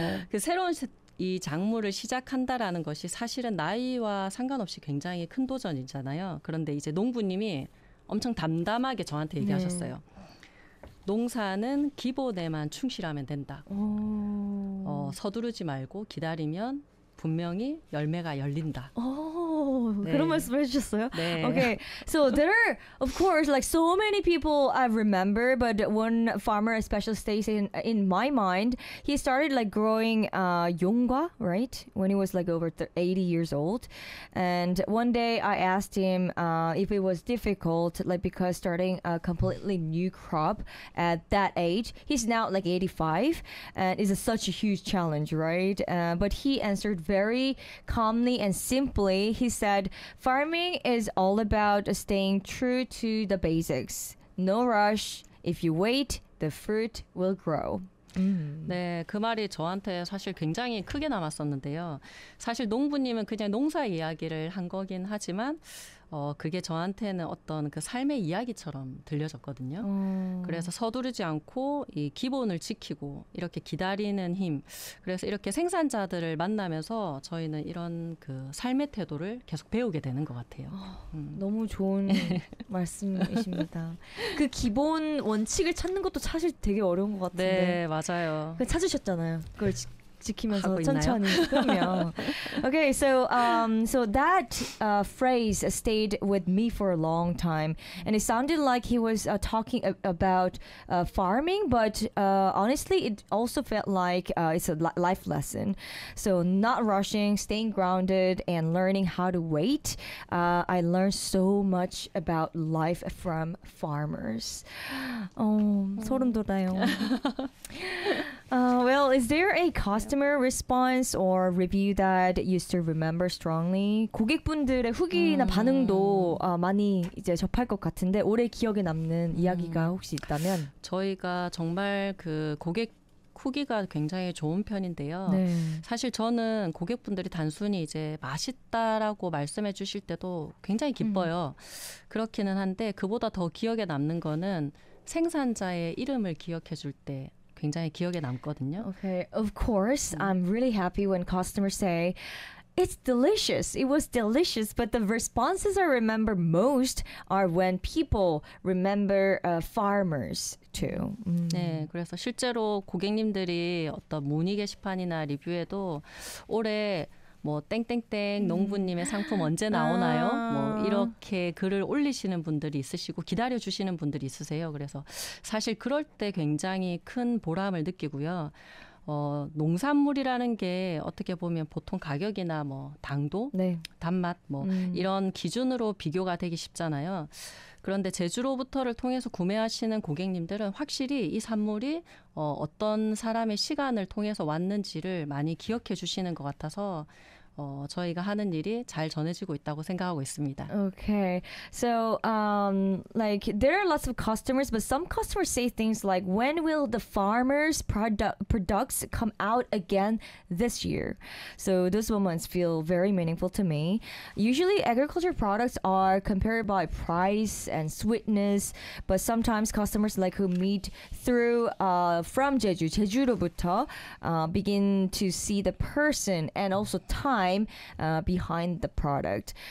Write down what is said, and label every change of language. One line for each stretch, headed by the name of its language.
Korean: 그 새로운 이 작물을 시작한다라는 것이 사실은 나이와 상관없이 굉장히 큰 도전이잖아요. 그런데 이제 농부님이 엄청 담담하게 저한테 네. 얘기하셨어요. 농사는 기본에만 충실하면 된다. 서두르지 말고 기다리면 분명히 열매가 열린다. 그런 네. 말씀해 주셨어요? 네.
English: Okay, so there are, of course, like so many people I remember, but one farmer especially stays in my mind. He started like growing yonghwa, right? When he was like over 80 years old. And one day I asked him if it was difficult, like because starting a completely new crop at that age. He's now like 85 and is such a huge challenge, right? But he answered very calmly and simply. He said, "Farming is all about staying true to the basics. No rush. If you wait, the fruit will grow."
Korean: 네, 그 말이 저한테 사실 굉장히 크게 남았었는데요. 사실 농부님은 그냥 농사 이야기를 한 거긴 하지만, 그게 저한테는 어떤 그 삶의 이야기처럼 들려졌거든요. 그래서 서두르지 않고 이 기본을 지키고 이렇게 기다리는 힘. 그래서 이렇게 생산자들을 만나면서 저희는 이런 그 삶의 태도를 계속 배우게 되는 것 같아요. 너무 좋은 말씀이십니다. 그 기본 원칙을 찾는 것도 사실 되게 어려운 것 같은데. 네, 맞아요. 그 찾으셨잖아요. 그걸 지키면서 하고 있나요? 천천히. 그럼요.
English: Okay, so that phrase stayed with me for a long time, and it sounded like he was talking about farming. But honestly, it also felt like it's a life lesson. So not rushing, staying grounded, and learning how to wait. I learned so much about life from farmers.
Korean: 소름 돋아요.
English: Well, is there a customer response or review that you still remember strongly?
Korean: 고객분들의 후기나 반응도 많이 이제 접할 것 같은데 오래 기억에 남는 이야기가 혹시 있다면? 저희가 정말 그 고객 후기가 굉장히 좋은 편인데요. 네. 사실 저는 고객분들이 단순히 이제 맛있다라고 말씀해 주실 때도 굉장히 기뻐요. 그렇기는 한데 그보다 더 기억에 남는 거는 생산자의 이름을 기억해 줄때 굉장히 기억에 남거든요.
English: Okay, of course, I'm really happy when customers say, "It's delicious. It was delicious." But the responses I remember most are when people remember farmers too.
Korean: 네, 그래서 실제로 고객님들이 어떤 문의 게시판이나 리뷰에도 올해 뭐 땡땡땡 농부님의 상품 언제 나오나요? 뭐 이렇게 글을 올리시는 분들이 있으시고 기다려 주시는 분들이 있으세요. 그래서 사실 그럴 때 굉장히 큰 보람을 느끼고요. 농산물이라는 게 어떻게 보면 보통 가격이나 뭐 당도, 네. 단맛 뭐 이런 기준으로 비교가 되기 쉽잖아요. 그런데 제주로부터를 통해서 구매하시는 고객님들은 확실히 이 산물이 어떤 사람의 시간을 통해서 왔는지를 많이 기억해 주시는 것 같아서 저희가 하는 일이 잘 전해지고 있다고 생각하고 있습니다.
English: Okay. So, like there are lots of customers, but some customers say things like, "When will the farmers' products come out again this year?" So, those moments feel very meaningful to me. Usually, agriculture products are compared by price and sweetness, but sometimes customers like who meet through from Jeju, 제주로부터 begin to see the person and also time behind the product.